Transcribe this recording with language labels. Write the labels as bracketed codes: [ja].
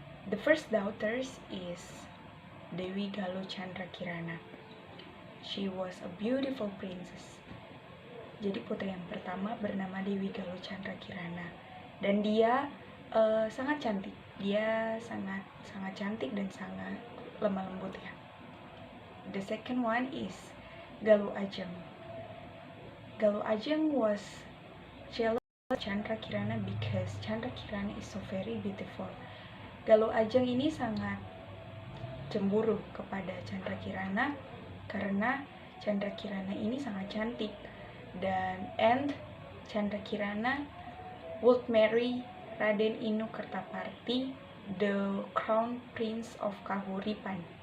[en] The first daughter is Dewi Galuh Chandra Kirana. She was a beautiful princess. [id] Jadi putri yang pertama bernama Dewi Galuh Chandra Kirana dan dia sangat cantik. Dia sangat cantik dan sangat lemah lembut ya. [en] The second one is Galuh Ajeng. Galuh Ajeng was jealous of Chandra Kirana because Chandra Kirana is so very beautiful. [id] Galuh Ajeng ini sangat cemburu kepada Chandra Kirana karena Chandra Kirana ini sangat cantik [en] and Chandra Kirana would marry Raden Inu Kertaparti, the crown prince of Kahuripan.